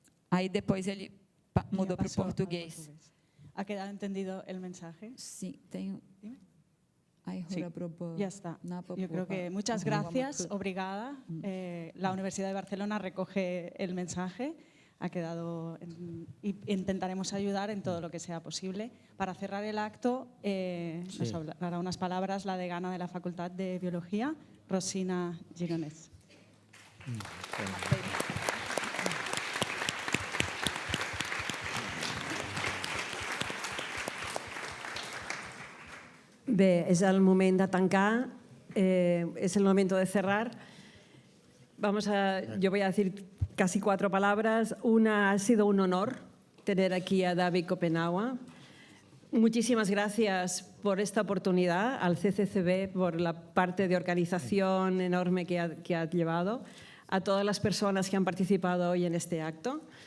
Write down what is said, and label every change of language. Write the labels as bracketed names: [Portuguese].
[Portuguese] Aí depois ele mudou para o português. [Spanish] ¿Ha quedado entendido el mensaje? [Portuguese] Sim, tenho. [Spanish] Sí, ya está. Yo creo que muchas gracias, obrigada. La Universidad de Barcelona recoge el mensaje. Ha quedado y intentaremos ayudar en todo lo que sea posible. Para cerrar el acto, nos hablará unas palabras la decana de la Facultad de Biología, Rosina Gironès. [Catalan] Bé, és el moment de tancar, [Spanish] es el momento de cerrar. Yo voy a decir casi 4 palabras. Una, ha sido un honor tener aquí a David Kopenawa. Muchísimas gracias por esta oportunidad, al CCCB, por la parte de organización enorme que ha llevado, a todas las personas que han participado hoy en este acto.